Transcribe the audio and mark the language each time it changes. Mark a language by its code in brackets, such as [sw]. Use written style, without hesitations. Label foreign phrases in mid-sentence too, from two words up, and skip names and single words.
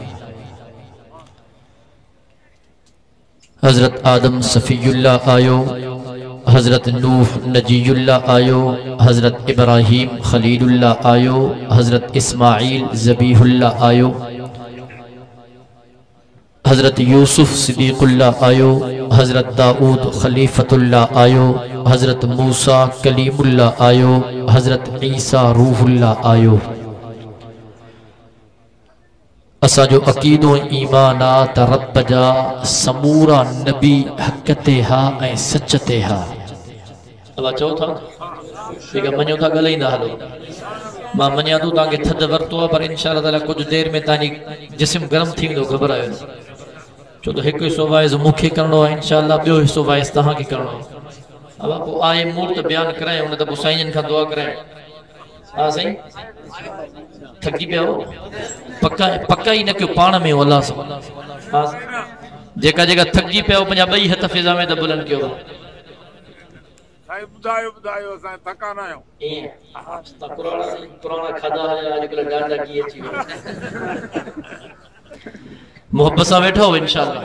[sd] हजरत आदम सफ़ीयुल्लाह आयो, हजरत नूह नजीयुल्लाह आयो, हजरत इब्राहीम खलीलुल्लाह आयो, हजरत इस्माइल ज़बीहुल्लाह आयो, हजरत यूसुफ सिद्दीकुल्लाह आयो, हजरत दाऊद खलीफतुल्लाह आयो, हजरत मूसा कलीमुल्लाह आयो, हजरत ईसा रूहुल्लाह आयो। असांजो अकीदो ईमान आ त रब जा समूरा नबी हक़ ते हा ऐं सच ते हा। अवा चओ था ठीक है, मञो था ॻाल्हाईंदा हलो। मां मञा थो तव्हांखे थधि वरितो आहे, पर इंशाअल्लाह ताला [ur] کچھ دیر میں [sd] तव्हांजी जिस्म गरम थी वेंदो, घबरायो न। छो तो हिकु हिस्सो वाइज़ मूंखे करिणो आहे, इंशाअल्लाह ॿियो हिस्सो वाइज़ तव्हांखे करिणो आहे। अवा पोइ आहे मूड त बयानु कराए, उन त पोइ साईं खां दुआ कराए। हा साईं थकी पिया हो, पक्का पक्का ई न कयो पाण में अल्लाह सां। हा जेका जेका थकजी पिया पंहिंजा ॿई हथ फिज़ा में त बुलंद कयो। साईं ॿुधायो ॿुधायो असां थका न आहियूं। पुराणा खाधा अॼुकल्ह ॾाढा की अची विया। मोहब्बत सां वेठो हो इंशाअल्लाह।